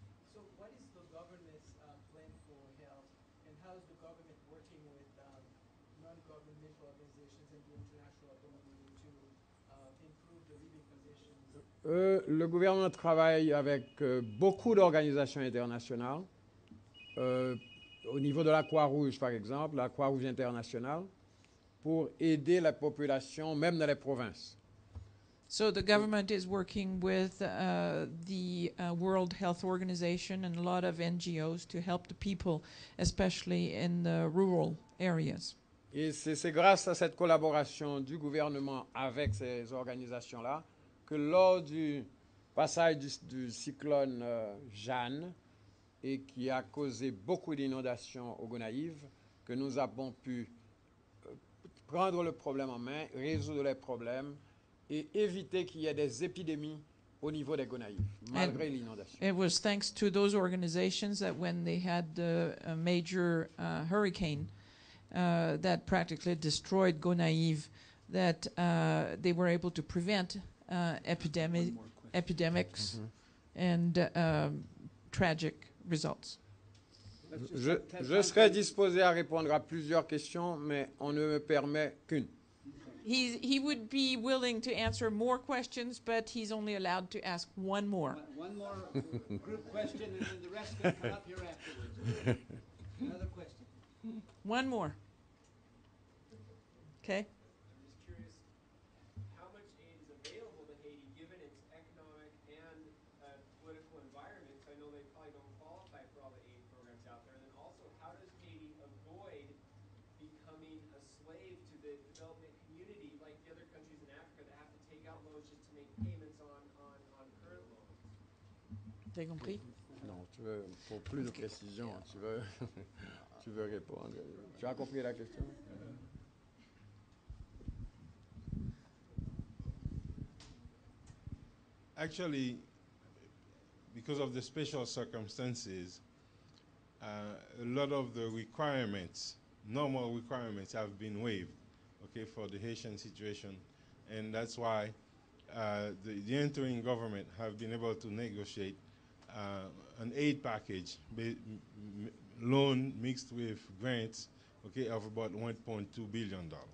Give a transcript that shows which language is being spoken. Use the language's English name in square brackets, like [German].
[English] So what is the government's plan for health, and how is the government working with non-governmental organizations and the international community to improve the living conditions? [French] Le gouvernement travaille avec beaucoup d'organisations internationales. Au niveau de la Croix-Rouge, par exemple, la Croix-Rouge internationale, pour aider la population, même dans les provinces. [English] So the government is working with the World Health Organization and a lot of NGOs to help the people, especially in the rural areas. [French] Et c'est grâce à cette collaboration du gouvernement avec ces organisations-là que lors du passage du cyclone Jeanne, et qui a causé beaucoup d'inondations au Gonaïves, que nous avons pu prendre le problème en main, résoudre les problèmes et éviter qu'il y ait des épidémies au niveau des Gonaïves, malgré l'inondation. [English] It was thanks to those organizations that when they had the major hurricane that practically destroyed Gonaïves, that they were able to prevent epidemics and tragic results. [French] Je serais disposé à répondre à plusieurs questions, mais on ne me permet qu'une. [English] He would be willing to answer more questions, but he's only allowed to ask one more. One more group question, and then the rest can come up here afterwards. Another question. One more. Okay. I'm just curious, how much aid is available to Haiti given its economic and political environment? So I know they probably don't qualify for all the aid programs out there. And then also, how does Haiti avoid becoming a slave to the development community like the other countries in Africa that have to take out loans just to make payments on current loans? [French] T'as compris? Non, pour plus de précision, tu veux répondre. Tu as compris la question? [English] Actually, because of the special circumstances, a lot of the requirements, normal requirements, have been waived, okay, for the Haitian situation, and that's why the interim government have been able to negotiate an aid package, loan mixed with grants, okay, of about $1.2 billion.